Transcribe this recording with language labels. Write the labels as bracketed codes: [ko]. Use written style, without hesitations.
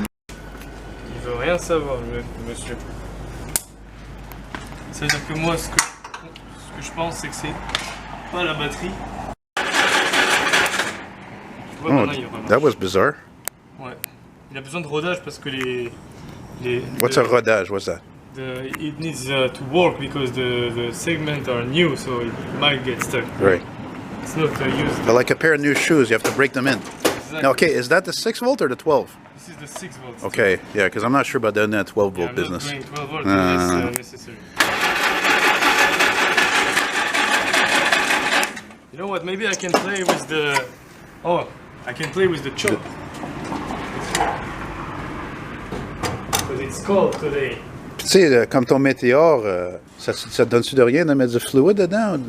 [fr] Il veut rien savoir, le monsieur. Ça veut dire que moi, ce que je pense, c'est que c'est pas la batterie. Tu vois, Oh, maintenant, il va [en] that was bizarre. [fr] Ouais. Il a besoin de rodage parce que les [en] What's a rodage? What's that? it needs to work because the segments are new, so it might get stuck. Right. It's not used. But like a pair of new shoes, you have to break them in. Exactly. Now, okay, is that the 6 volt or the 12? This is the 6 volts. Okay, yeah, because I'm not sure about doing that 12 Yeah, volt I'm business. not doing 12 volts unless necessary. You know what? Maybe I can play with the. Oh, I can play with the choke. Because it's cold today. [fr] Tu sais, comme ton météore, ça te donne-tu de rien de mettre du fluide dedans?